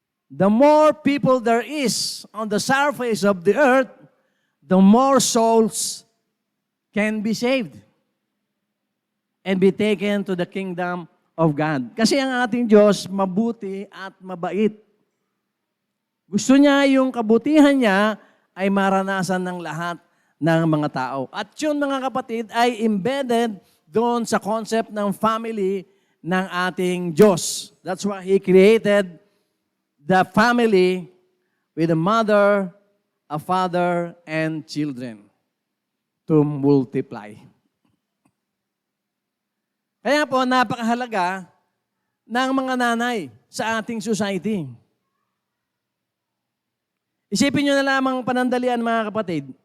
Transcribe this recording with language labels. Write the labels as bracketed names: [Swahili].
[English] The more people there is on the surface of the earth, the more souls can be saved and be taken to the kingdom of God. [Filipino] Kasi ang ating Diyos, mabuti at mabait. Gusto niya yung kabutihan niya ay maranasan ng lahat ng mga tao. At yun, mga kapatid, ay embedded doon sa concept ng family ng ating Diyos. [English] That's why He created the family with a mother, a father, and children to multiply. [Filipino] Kaya po, napakahalaga ng mga nanay sa ating society. Isipin nyo na lamang panandalian, mga kapatid.